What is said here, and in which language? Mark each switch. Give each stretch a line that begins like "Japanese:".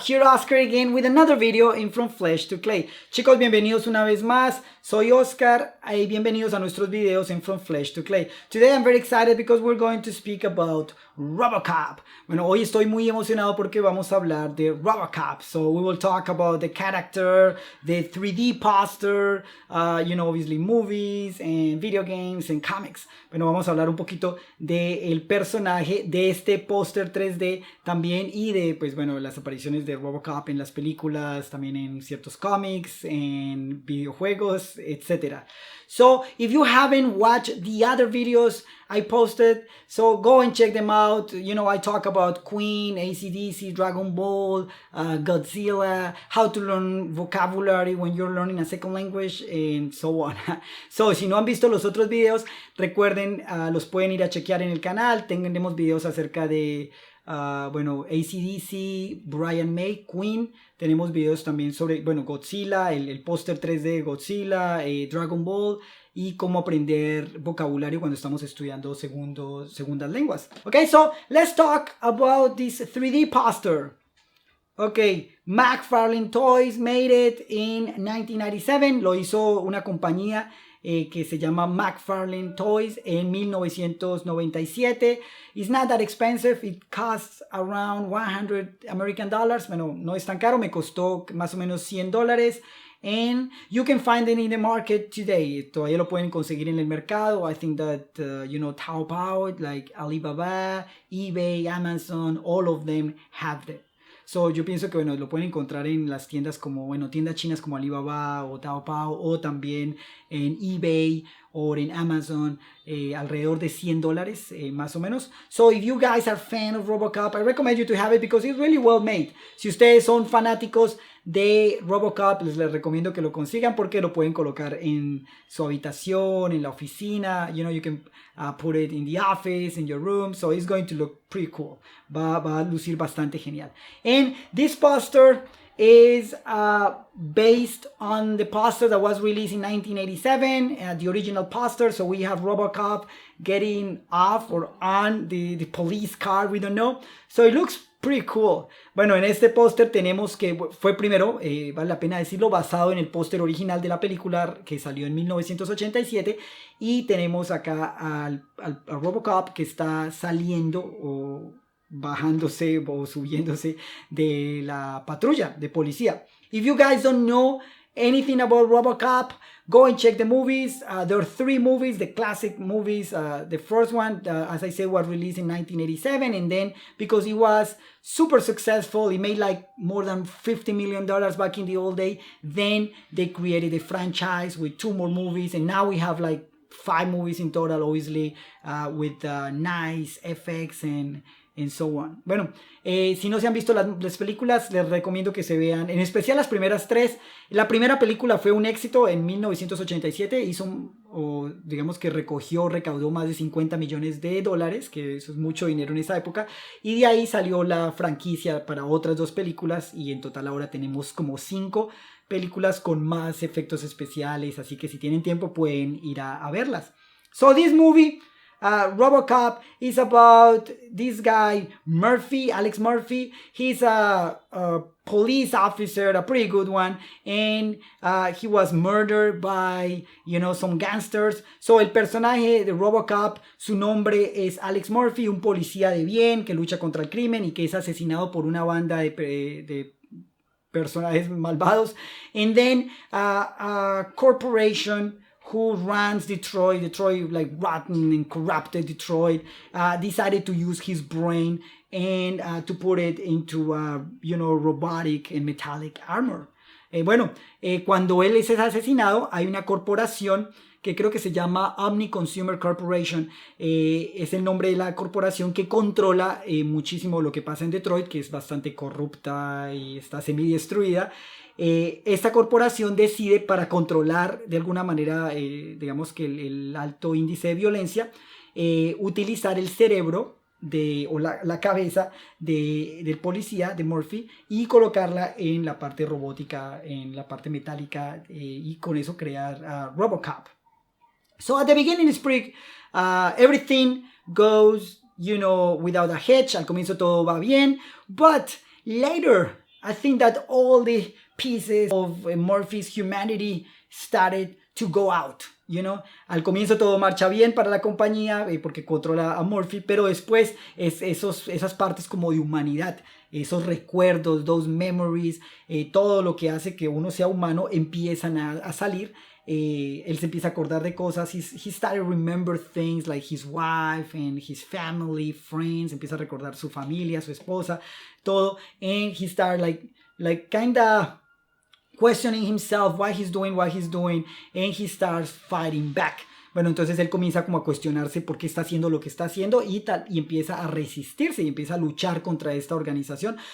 English: Here Oscar again with another video in From Flesh to Clay.
Spanish: Chicos, bienvenidos una vez más. Soy Oscar y bienvenidos a nuestros videos en From Flesh to Clay.
English: Today I'm very excited because we're going to speak about Robocop.
Spanish: Bueno, hoy estoy muy emocionado porque vamos a hablar de Robocop.
English: So we will talk about the character, the 3D poster, obviously movies and video games and comics.
Spanish: Bueno, vamos a hablar un poquito del personaje, de este póster 3D también y de, pues bueno, las apariciones de Robocop en las películas, también en ciertos cómics, en videojuegos, etc.
English: So, if you haven't watched the other videos I posted, so go and check them out. You know, I talk about Queen, AC/DC, Dragon Ball, Godzilla, how to learn vocabulary when you're learning a second language, and so on.
Spanish: So, si no han visto los otros videos, recuerden, los pueden ir a chequear en el canal. Tenemos videos acerca de AC/DC, Brian May, Queen. Tenemos videos también sobre, Godzilla, el póster 3D de Godzilla, Dragon Ball y cómo aprender vocabulario cuando estamos estudiando segundas lenguas.
English: Okay, so let's talk about this 3D poster. Okay, McFarlane Toys made it in 1997.
Spanish: Lo hizo una compañía que se llama McFarlane Toys en 1997.
English: It's not that expensive. It costs around $100 American dollars.
Spanish: Bueno, no es tan caro. Me costó más o menos $100.
English: And you can find it in the market today.
Spanish: Todavía lo pueden conseguir en el mercado.
English: I think that, Taobao, like Alibaba, eBay, Amazon, all of them have it.
Spanish: So, yo pienso que, lo pueden encontrar en las tiendas como, tiendas chinas como Alibaba o Taobao o también en eBay o en Amazon, alrededor de $100, más o menos.
English: So, if you guys are fan of Robocop, I recommend you to have it because it's really well made.
Spanish: Si ustedes son fanáticos de Robocop, les recomiendo que lo consigan porque lo pueden colocar en su habitación, en la oficina.
English: You know, you can put it in the office, in your room. So it's going to look pretty cool.
Spanish: Va a lucir bastante genial.
English: And this poster is based on the poster that was released in 1987, the original poster. So we have Robocop getting off or on the police car, we don't know. So it looks pretty cool.
Spanish: Bueno, en este póster tenemos que fue primero, vale la pena decirlo, basado en el póster original de la película que salió en 1987. Y tenemos acá al Robocop que está saliendo o bajándose o subiéndose de la patrulla de policía.
English: If you guys don't know anything about Robocop, go and check the movies. There are 3 movies, the classic movies. The first one, as I said, was released in 1987. And then, because it was super successful, it made like more than $50 million back in the old day. Then they created a franchise with 2 more movies. And now we have like 5 movies in total, obviously, with nice effects and so on.
Spanish: Bueno, si no se han visto las películas, les recomiendo que se vean, en especial las primeras 3. La primera película fue un éxito en 1987, digamos que recaudó más de $50 millones, que eso es mucho dinero en esa época, y de ahí salió la franquicia para otras 2 películas, y en total ahora tenemos como 5 películas con más efectos especiales, así que si tienen tiempo pueden ir a verlas.
English: So this movie, Robocop, is about this guy Murphy, Alex Murphy. He's a police officer, a pretty good one, and he was murdered by, some gangsters.
Spanish: So el personaje de Robocop, su nombre es Alex Murphy, un policía de bien que lucha contra el crimen y que es asesinado por una banda de personajes malvados.
English: And then a corporation who runs Detroit, like rotten and corrupted Detroit, decided to use his brain and to put it into, robotic and metallic armor.
Spanish: Cuando él es asesinado, hay una corporación que creo que se llama Omni Consumer Corporation. Es el nombre de la corporación que controla muchísimo lo que pasa en Detroit, que es bastante corrupta y está semidestruida. Esta corporación decide, para controlar de alguna manera, digamos que el alto índice de violencia, utilizar el cerebro o la cabeza del policía, de Murphy, y colocarla en la parte robótica, en la parte metálica, y con eso crear Robocop.
English: So at the beginning it's pretty, everything goes, without a hitch.
Spanish: Al comienzo todo va bien,
English: but later, I think that all the pieces of Murphy's humanity started to go out, you know.
Spanish: Al comienzo todo marcha bien para la compañía porque controla a Murphy, pero después esas partes como de humanidad, esos recuerdos,
English: those memories,
Spanish: todo lo que hace que uno sea humano empiezan a salir. Él se empieza a acordar de cosas.
English: He started to remember things like his wife and his family, friends.
Spanish: Empieza a recordar su familia, su esposa, todo.
English: And he started like kinda questioning himself, why he's doing what he's doing. And he starts fighting back.
Spanish: Bueno, entonces él comienza como a cuestionarse por qué está haciendo lo que está haciendo y empieza a resistirse y empieza a luchar contra esta organización.